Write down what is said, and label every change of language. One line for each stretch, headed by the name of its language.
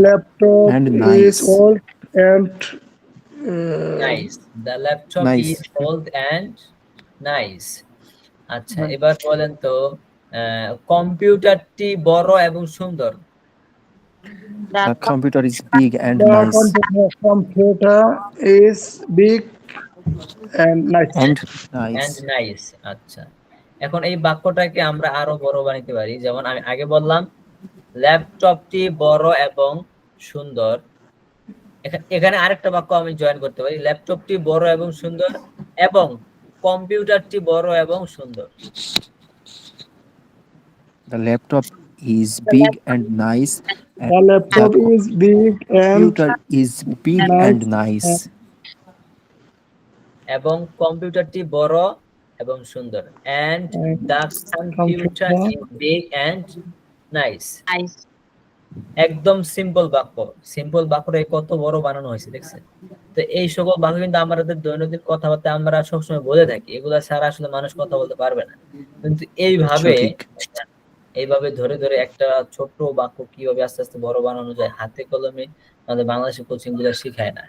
English: laptop and is nice. old and Nice. The laptop Nice. is old and nice.
Bangla: আচ্ছা, এবার বলেন তো, কম্পিউটারটি বড় এবং সুন্দর।
English: The computer is big and the nice. computer is big and nice. And And nice. nice.
Bangla: আচ্ছা, এখন এই বাক্যটাকে আমরা আরো বড় বানাইতে পারি। যেমন আমি আগে বললাম, ল্যাপটপটি বড় এবং সুন্দর। এখানে আরেকটা বাক্য আমি জয়েন করতে পারি, ল্যাপটপটি বড় এবং সুন্দর এবং কম্পিউটারটি বড় এবং সুন্দর।
English: The laptop is big and nice. The laptop is big and Computer is big and nice.
Bangla: এবং কম্পিউটারটি বড় এবং সুন্দর।
English: And the computer is big and nice. Nice.
Bangla: একদম সিম্পল বাক্য। সিম্পল বাক্যটা কত বড় বানানো হয়েছে দেখছেন। তো এই সকল বাক্য কিন্তু আমাদের দৈনন্দিন কথাবার্তা আমরা সবসময় বলে থাকি, এগুলা ছাড়া আসলে মানুষ কথা বলতে পারবে না। কিন্তু এইভাবে সঠিক। এইভাবে ধরে ধরে একটা ছোট্ট বাক্য কিভাবে আস্তে আস্তে বড় বানানো যায় হাতে কলমে আমাদের বাংলাদেশি কোচিং গুলো শিখায় না।